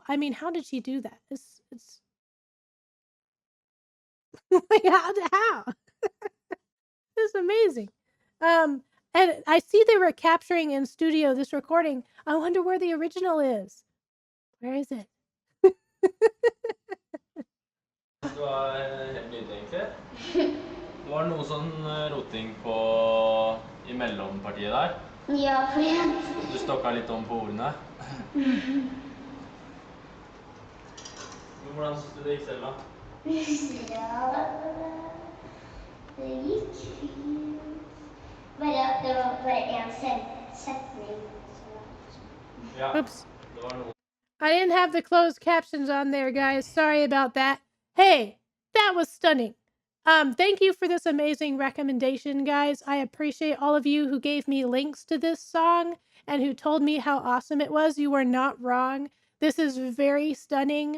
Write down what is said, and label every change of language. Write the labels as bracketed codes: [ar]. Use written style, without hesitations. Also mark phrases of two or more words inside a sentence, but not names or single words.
[en] I mean, how did she do that? It's like, how? It's amazing. And I see they were capturing in studio this recording. I wonder where the original is. Where is it? [no] Det var helt nydelig, egentlig. Det var noe sånn roting i mellompartiet der. Ja, for jeg... Du stokka litt om på ordene. Men hvordan synes du det gikk selv, da? Ja, det gikk fint. Det var bare en setning. Ja, [en] Oops. [no] det var noe. [en] I didn't have the closed captions on there, guys. Sorry about that. Hey, that was stunning. Thank you for this amazing recommendation, guys. I appreciate all of you who gave me links to this song and who told me how awesome it was. You were not wrong. This is very stunning.